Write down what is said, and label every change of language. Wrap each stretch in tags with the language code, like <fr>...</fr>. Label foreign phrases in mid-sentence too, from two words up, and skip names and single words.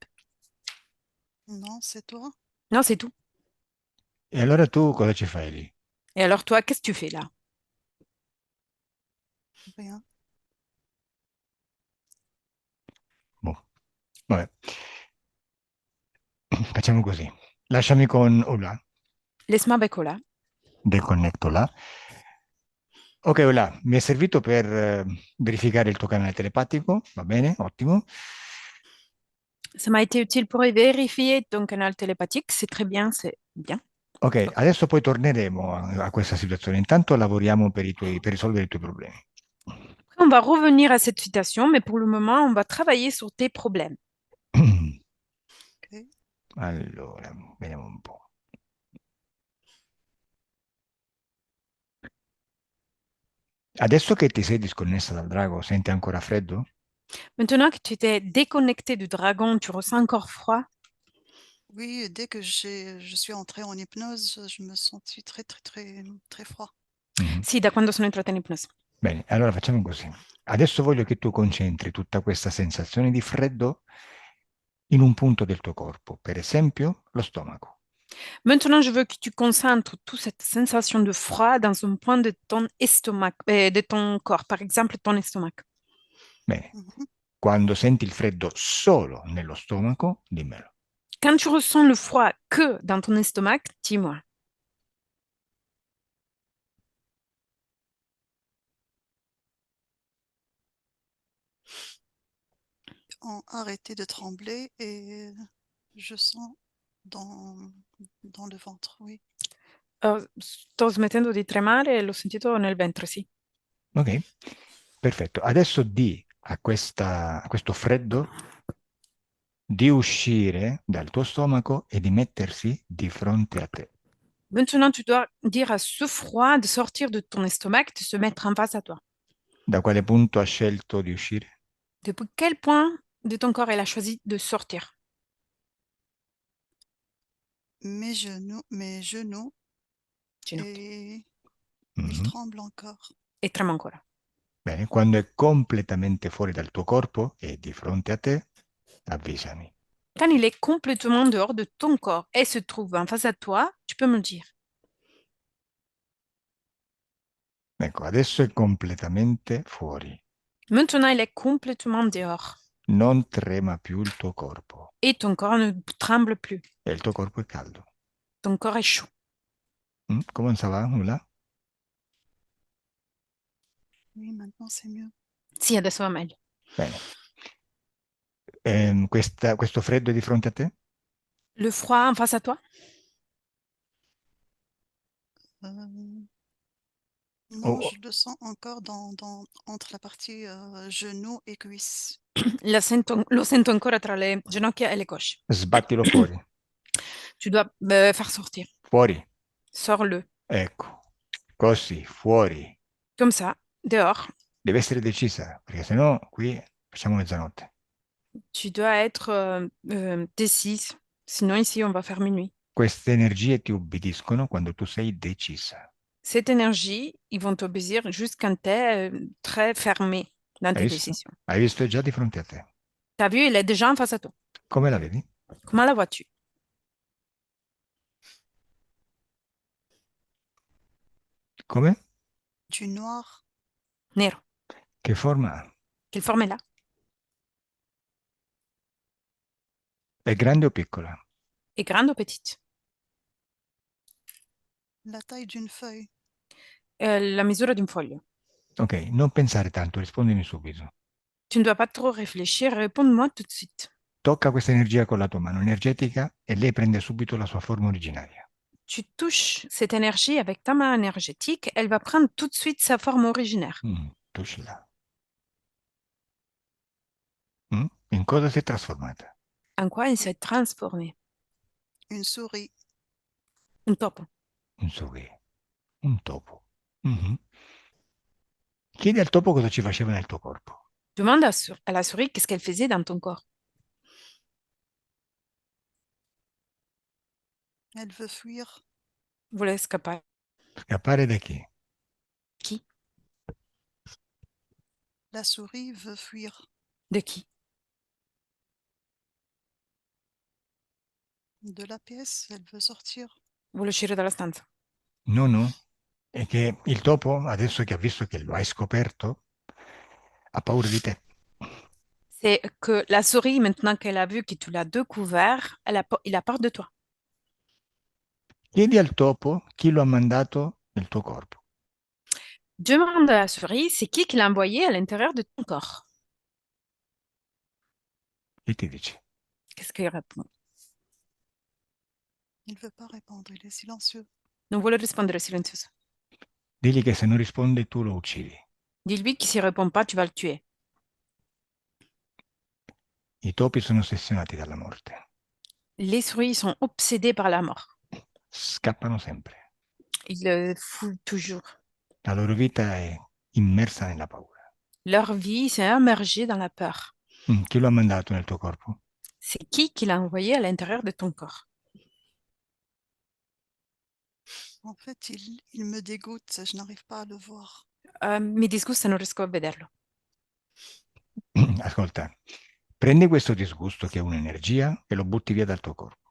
<fr>Non, c'est toi? Non, c'est tout.</fr> <it>E allora tu cosa ci fai lì?</it> <fr>Et alors toi, qu'est-ce que tu fais là? Rien.</fr> <it>Boh, vabbè. Facciamo così. Lasciami con Ola.</it> <fr>Laisse-moi avec Ola.</fr> <it>Deconnetto là. Ok, Ola, mi è servito per verificare il tuo canale telepatico, va bene, ottimo.</it> <fr>Ça m'a été utile pour vérifier ton canal télépathique. C'est très bien, c'est bien.</fr> <it>Ok, adesso poi torneremo a questa situazione. Intanto lavoriamo per risolvere i tuoi problemi.</it> <fr>Après, on va revenir à cette citation, mais pour le moment, on va travailler sur tes problèmes. Ok.</fr> <it>Allora, vediamo un po'. Adesso che ti sei disconnessa dal drago, senti ancora freddo?</it> <fr>Maintenant que tu t'es déconnecté du dragon, tu ressens encore froid? Oui, dès que je suis entrée en hypnose, je me sentis très très très très froid. Mhm.</fr> <it>Sì, da quando sono entrata in ipnosi. Bene, allora facciamo così. Adesso voglio che tu concentri tutta questa sensazione di freddo in un punto del tuo corpo, per esempio lo stomaco.</it> <fr>Maintenant, je veux que tu concentres toute cette sensation de froid dans un point de ton estomac, de ton corps, par exemple ton estomac.</fr> <it>Bene, Mhm. quando senti il freddo solo nello stomaco, dimmelo.</it> <fr>Quand tu ressens le froid que dans ton estomac, dis-moi. Arrêté de trembler et je sens dans, dans le ventre, oui.</fr> <it>Sto smettendo di tremare e l'ho sentito nel ventre, sì. Ok, perfetto. Adesso di a questo freddo di uscire dal tuo stomaco e di mettersi di fronte a te.</it> <fr>Maintenant, tu dois dire à ce froid de sortir de ton estomac, de se mettre en face à toi.</fr> <it>Da quale punto ha scelto di uscire?</it> <fr>Depuis quel point de ton corps elle a choisi de sortir? Mes genoux,</fr> <it>Ginocchio.</it> <fr>et ils Mhm. tremblent encore.</fr> <it>E trema ancora. Bene, quando è completamente fuori dal tuo corpo e di fronte a te, avvisami.</it> <fr>Quand il est complètement dehors de ton corps et se trouve en face à toi, tu peux me le dire.</fr> <it>Ecco, adesso è completamente fuori.</it> <fr>Maintenant, il est complètement dehors</fr> <it>Non trema più il tuo corpo</it> <fr>et ton corps ne tremble plus.</fr> <it>e il tuo corpo è caldo.</it> <fr>Ton corps est chaud. Come ça va? Nulla? Oui, maintenant c'est mieux.</fr> <it>Sì, adesso va meglio. Bene. Questo freddo è di fronte a te?</it> <fr>Le froid en face à toi? Euh, Oh, non, oh, je le sens encore entre la partie genou et cuisse.</fr> <it>Lo sento ancora tra le ginocchia e le cosce. sbattilo fuori.</it> <fr>Tu dois faire sortir.</fr> <it>Fuori.</it> <fr>Sors-le.</fr> <it>Ecco. Così, fuori.</it> <fr>Comme ça, dehors.</fr> <it>Deve essere decisa, perché sennò qui facciamo mezzanotte.</it> <fr>Tu dois être décise. Sinon, ici, on va faire minuit.</fr> <it>Queste energie ti ubbidiscono quando tu sei decisa.</it> <fr>Cette énergie, ils vont t'obéir juste quand tu es très fermé dans</fr> <it>Hai</it> <fr>tes</fr> <it>visto?</it> <fr>décisions.</fr> <it>Hai visto? È già di fronte a te.</it> <fr>Tu as vu, il est déjà en face à toi.</fr> <it>Come la vedi?</it> <fr>Comment la vois-tu?</fr> <it>Come?</it> <fr>Du noir.</fr> <it>Nero. Che forma ha?</it> <fr>Quelle forme est là?</fr> <it>È grande o piccola?</it> <fr>Est grande ou petite? La taille d'une feuille.</fr> <it>La misura d'un foglio. Ok, non pensare tanto, rispondimi subito.</it> <fr>Tu ne dois pas trop réfléchir, réponds-moi tout de suite.</fr> <it>Tocca questa energia con la tua mano energetica e lei prende subito la sua forma originaria.</it> <fr>Tu touches cette énergie avec ta main énergétique, elle va prendre tout de suite sa forme originaire.</fr> <it>Touchila. In cosa si è trasformata?</it> <fr>En quoi elle s'est transformée? Une souris.</fr> <it>Un topo. Un soghe, un topo. Mhm. Chiedi al topo cosa ci faceva nel tuo corpo.</it> <fr>Demande à la souris qu'est-ce qu'elle faisait dans ton corps. Elle veut fuir. Voulait escapar.</fr> <it>Scappare da chi?</it> <fr>Qui? La souris veut fuir. De qui? De la pièce, elle veut sortir.</fr> <it>Vuole uscire dalla stanza. No, no. È che il topo, adesso che ha visto che lo hai scoperto, ha paura di te.</it> <fr>C'est que la souris, maintenant qu'elle a vu que tu l'as découvert, il a peur de toi.</fr> <it>Chiedi al topo chi lo ha mandato nel tuo corpo.</it> <fr>Demande à la souris, c'est qui l'a envoyé à l'intérieur de ton corps?</fr> <it>E ti dice,</it> <fr>Qu'est-ce qu'il répond? Il ne veut pas répondre, il est silencieux.</fr> <it>Non vuole rispondere silenzioso. digli che se non risponde tu lo uccidi.</it> <fr>Dis-lui que s'il répond pas, tu vas le tuer.</fr> <it>I topi sono ossessionati dalla morte.</it> <fr>Les souris sont obsédés par la mort.</fr> <it>Scappano sempre.</it> <fr>Ils le foutent toujours.</fr> <it>La loro vita è immersa nella paura.</it> <fr>Leur vie s'est immergée dans la peur.</fr> <it>Chi lo ha mandato nel tuo corpo?</it> <fr>C'est qui l'a envoyé à l'intérieur de ton corps? En fait, il me dégoûte, je n'arrive pas à le voir.</fr> <it>Mi disgusta, non riesco a vederlo. Ascolta, prendi questo disgusto che è un'energia e lo butti via dal tuo corpo.</it>